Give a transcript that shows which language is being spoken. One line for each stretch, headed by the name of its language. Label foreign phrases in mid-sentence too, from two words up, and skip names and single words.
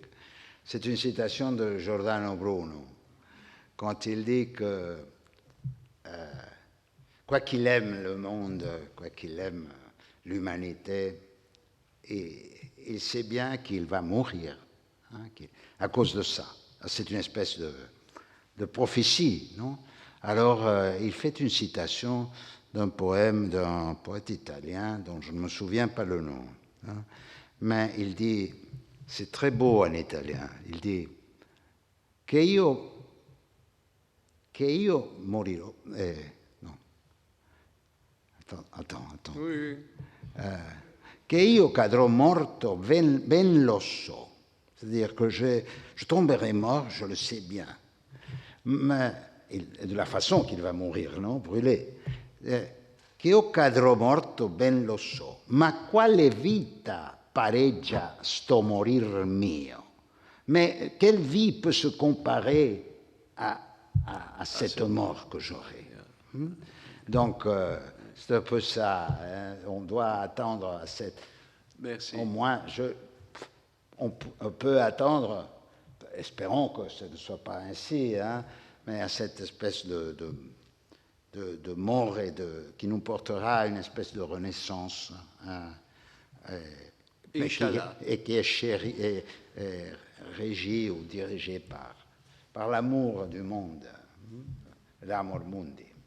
French: C'est une citation de Giordano Bruno, quand il dit que quoi qu'il aime le monde, quoi qu'il aime l'humanité, il sait bien qu'il va mourir à cause de ça. C'est une espèce de prophétie, non? Alors, il fait une citation d'un poème d'un poète italien dont je ne me souviens pas le nom, mais il dit, c'est très beau en italien, il dit
Italian: che io morirò. No.
French: Attends. Oui.
Italian: Che io cadrò morto, ben lo so.
French: C'est-à-dire que je tomberai mort, je le sais bien. Mais de la façon qu'il va mourir, non? Brûlé.
Italian: Che io cadrò morto, ben lo so. Ma quale vita pareggia sto morir mio?
French: Mais quelle vie peut se comparer à cette mort que j'aurai? Donc, c'est un peu ça. On doit attendre à cette... Merci. Au moins, on peut attendre, espérons que ce ne soit pas ainsi, mais à cette espèce de mort qui nous portera à une espèce de renaissance, mais qui est régie ou dirigée par l'amour du monde, l'
Latin: amor mundi.